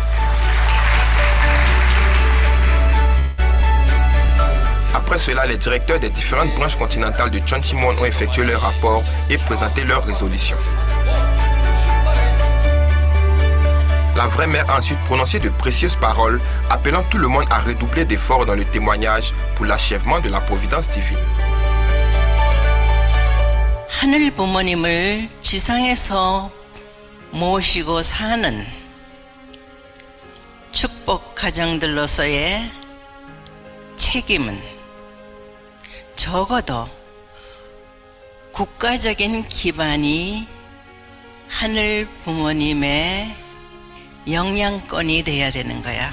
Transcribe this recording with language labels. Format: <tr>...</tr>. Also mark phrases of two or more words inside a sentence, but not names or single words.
<fr>Après cela, les directeurs des différentes branches continentales de Cheonsimwon ont effectué leur rapport et présenté leurs résolutions. La vraie mère a ensuite prononcé de précieuses paroles, appelant tout le monde à redoubler d'efforts dans le témoignage pour l'achèvement de la providence divine.</fr> <ko>하늘 부모님을 지상에서 모시고 사는 축복 가정들로서의 책임은 적어도 국가적인 기반이 하늘 부모님의 영양권이 돼야 되는 거야.</ko>